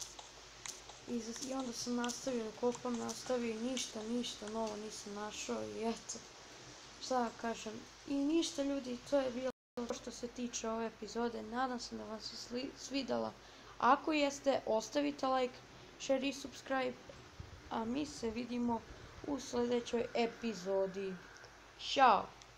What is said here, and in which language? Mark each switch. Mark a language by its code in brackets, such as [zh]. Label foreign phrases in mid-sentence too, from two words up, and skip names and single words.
[bs] I onda sam nastavio da kopam, ništa novo nisam našao i eto, šta da kažem. I ništa ljudi, to je bilo što se tiče ove epizode. Nadam se da vam se svidjela. Ako jeste, ostavite [en] like, share [bs] i subscribe. A mi se vidimo u sljedećoj epizodi. Ćao!